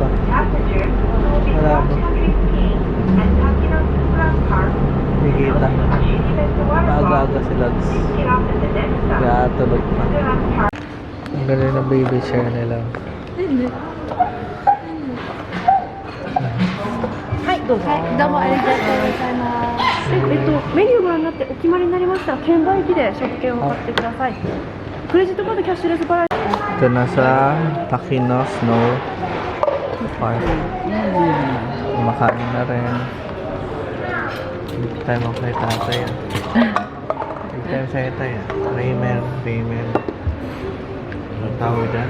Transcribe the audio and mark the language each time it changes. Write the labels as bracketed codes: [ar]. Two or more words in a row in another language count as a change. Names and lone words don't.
[tl] Wala mo. Nakikita. Aga-aga si Logs. Kaya tulog pa. Ang galing ng baby chair nila. [ja] はい、どうぞ。はい、どうもありがとうございます。メニューご覧になってお決まりになりましたら券売機で食券を買ってください。クレジットカードキャッシュレス払い。 [tl] Ito na sa Takino Snow Park. Kumakain na rin. [en] Big time [tl] ako kay tatay. [en] Big time [tl] sa tatay. Ramen. Ang tawag dyan?